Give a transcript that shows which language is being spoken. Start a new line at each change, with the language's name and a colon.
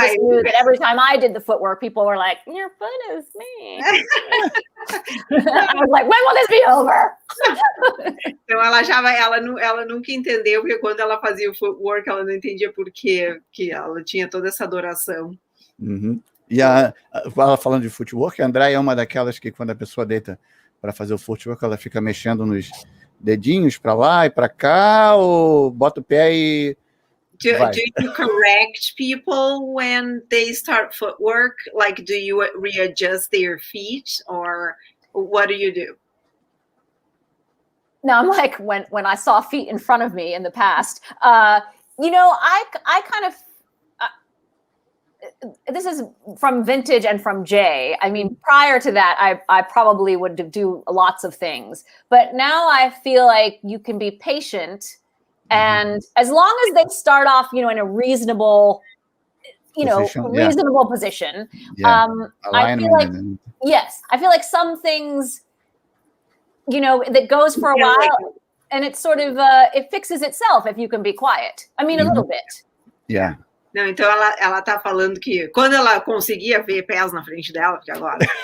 English: I just knew that every time I did the footwork, people were like, your foot is me. I was like, when will this be over?
Portuguese: Então ela nunca entendeu, porque quando ela fazia o footwork, ela não entendia por que ela tinha toda essa adoração. E ela falando de footwork, a Andrea é uma daquelas que quando a pessoa deita para fazer o footwork, ela fica mexendo nos dedinhos para lá e para cá, ou bota o pé e
English: do you correct people when they start footwork? Like, do you readjust their feet, or what do you do? No, I'm like, when I saw feet in front of me in the past, I kind of, this is from vintage and from Jay. I mean, prior to that, I probably would do lots of things, but now I feel like you can be patient. And as long as they start off, in a reasonable, position, I feel like, I feel like some things, that goes for a while, and it's sort of, it fixes itself if you can be quiet. I mean, a little bit. Yeah.
Portuguese: Não, então ela tá falando que quando ela conseguia ver pés na frente dela, porque agora...